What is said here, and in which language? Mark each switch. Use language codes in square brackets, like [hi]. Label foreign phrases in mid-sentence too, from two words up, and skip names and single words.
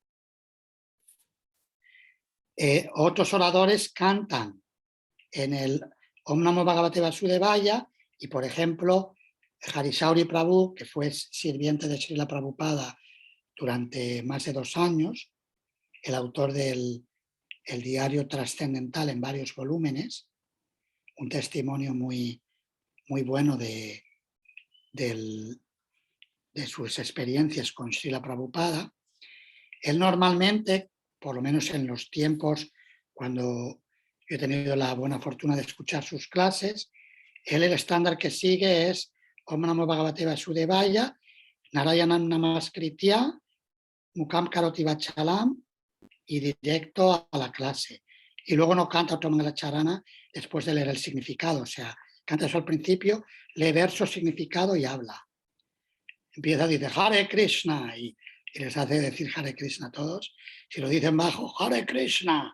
[es] Otros oradores cantan en el Om Namo Bhagavate Vasudevaya y, por ejemplo, Harisauri Prabhu, que fue sirviente de Srila Prabhupada durante más de 2 años, el autor del diario trascendental en varios volúmenes, un testimonio muy, muy bueno de sus experiencias con Srila Prabhupada. Él normalmente, por lo menos en los tiempos cuando yo he tenido la buena fortuna de escuchar sus clases, él el estándar que sigue es Om Namo Bhagavate Vasudevaya, Narayanam Namaskritya, Mukam Karoti Vachalam y directo a la clase. Y luego no canta otro Mangalacharana después de leer el significado, o sea, canta eso al principio, lee verso, significado y habla. Empieza a decir Hare Krishna y les hace decir Hare Krishna a todos. Si lo dicen bajo, Hare Krishna.